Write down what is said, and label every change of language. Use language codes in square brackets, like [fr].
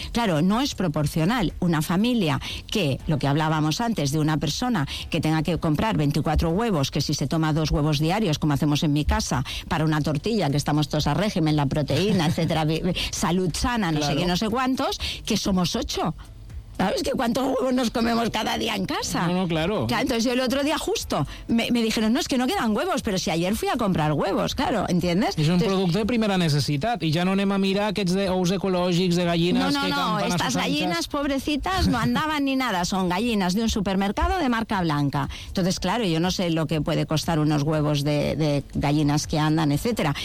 [es] Claro, no es proporcional una familia que, lo que hablábamos antes, de una persona que tenga que comprar 24 huevos, que si se toma 2 huevos diarios, como hacemos en mi casa, para una tortilla, que estamos todos a régimen, la proteína, etcétera, salud sana, no sé qué, no sé cuántos, que somos 8. ¿Sabes que cuántos huevos nos comemos cada día en casa? No, no, claro. Claro, entonces yo el otro día justo me dijeron, no, es que no quedan huevos, pero si ayer fui a comprar huevos, claro, ¿entiendes? [ca] És un entonces, producte de primera necessitat i ja no anem a mirar aquests de ous ecològics, de gallines... [es] No, no, que no, estas gallinas pobrecitas no andaban ni nada, son gallinas de un supermercado de marca blanca. Entonces, claro, yo no sé lo que puede costar unos huevos de gallinas que andan, etcétera.